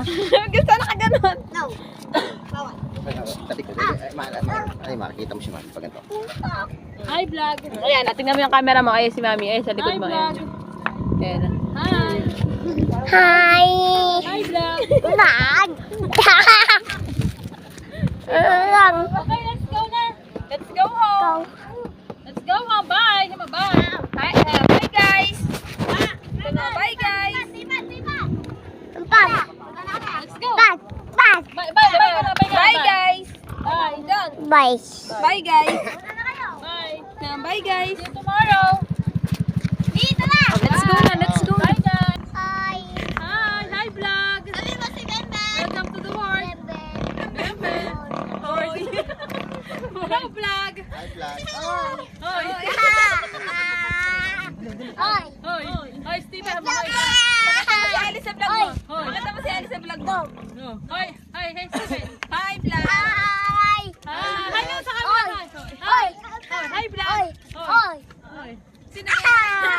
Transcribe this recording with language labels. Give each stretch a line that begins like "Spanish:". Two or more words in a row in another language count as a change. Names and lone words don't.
Filipino: Gusto na ka ganun. Ay, makikita mo si Mami pag ganito.
English: Hi, vlog.
Filipino: Ayan, tingnan mo yung camera mo. Ayan si Mami. Ayan sa likod mo. Ayan. Ayan.
English: Hi. Hi. Hi, vlog.
Filipino: Wag.
English: Okay, let's go na. Let's go home. Let's go home. Bye. Bye. Hi, bye guys. Bye guys. Let's go. Bye guys. Bye. Done. Bye. Bye guys. Bye. Bye guys. See you tomorrow. Let's go na. Let's go. Bye guys. Hi. Hi vlog. Welcome to the world. Hello vlog. Hi, vlog.
Filipino: Hoy. Hoy, Steven. Pakita mo si Ali sa vlog mo. Pakita mo si Ali sa vlog mo. Hoy,
English: hey Steven. Hi vlog. Hi.
Filipino: Hi no sa camera.
English: Hi vlog.
Filipino: Hoy. Sino?